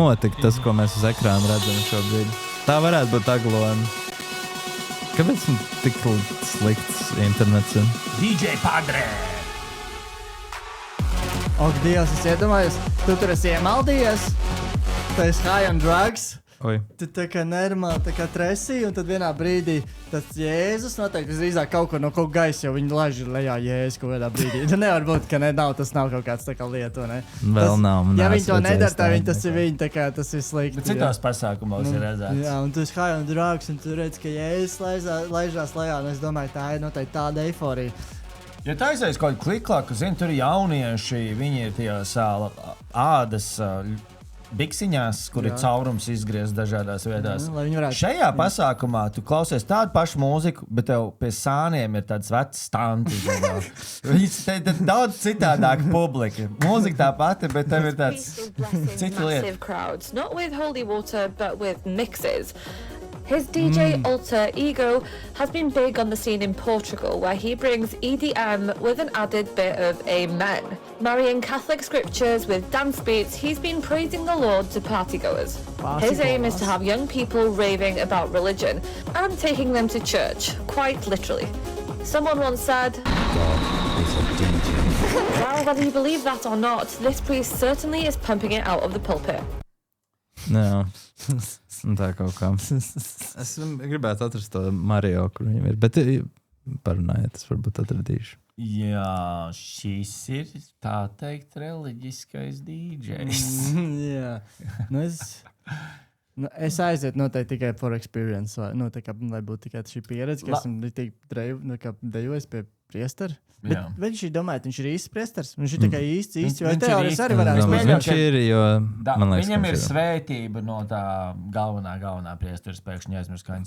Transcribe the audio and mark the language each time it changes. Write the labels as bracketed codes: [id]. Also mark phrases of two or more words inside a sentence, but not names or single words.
[lv] notikt, tas, ko mēs uz ekrāna redzam šobrīd. Tā varētu būt Aglona. Kāpēc man tik slikts internets? DJ Padre! Ak, Dievs, es iedomājos, tu tur esi iemaldījies. Tu esi [en] high on drugs. [lv] Oi. Tu tā kā normāli, tā kā tresī, un tad vienā brīdī tas Jēzus noteikti drīzāk kaut kur no kaut gaisa, jo viņi laiž lejā Jēzus kaut kādā brīdī. Tu nevar būt, ka tas nav kaut kāds tā kā lieta, ne? Vēl nav, Ja neesmu viņi to redzējis nedara, tad tādu tas ir viņi, tā kā tas ir slikti. Bet citās pasākumos ir redzēts. Jā, un tu esi [en] high on drugs, [lv] un tu redz, ka Jēzus laižās lejā, un es domāju, tā ir noteikti tāda eiforija. Ja tā aizies kaut kāda kliklāka, zinu, tur ir jaunieši, viņi ir tajās ādas biksiņās, kur ir caurums izgriezts dažādās vietās. Lai viņi varētu... Šajā pasākumā tu klausies tādu pašu mūziku, bet tev pie sāniem ir tāds vecs stanti. Te ir daudz citādāka publika. Mūzika tā pati, bet tev ir tāds cita lieta. [en] Massive crowds, not with holy water, but with mixes. His DJ alter ego has been big on the scene in Portugal, where he brings EDM with an added bit of amen. Marrying Catholic scriptures with dance beats, he's been praising the Lord to partygoers. His aim is to have young people raving about religion and taking them to church, quite literally. Someone once said, well, whether you believe that or not, this priest certainly is pumping it out of the pulpit. [lv] Jā, tā kaut kā. Es gribētu atrast to Mario, kur viņam ir. Bet parunājiet, es varbūt atradīšu. Jā, šis ir tā teikt reliģiskais DJs. Jā. Es aizietu noteikti tikai [en] for experience, [lv] vai, tā kā, lai būtu tikai šī pieredze, ka esmu dejojis pie priestera. Bet viņš ir domājis, viņš ir īsts priesteris. Viņš ir tikai īsts, jo teorijas arī varētu Viņš ir, jo man liekas, viņam ka ir viņš svētība no tā galvenā priesteris, pēkšņi aizmirst, kā viņš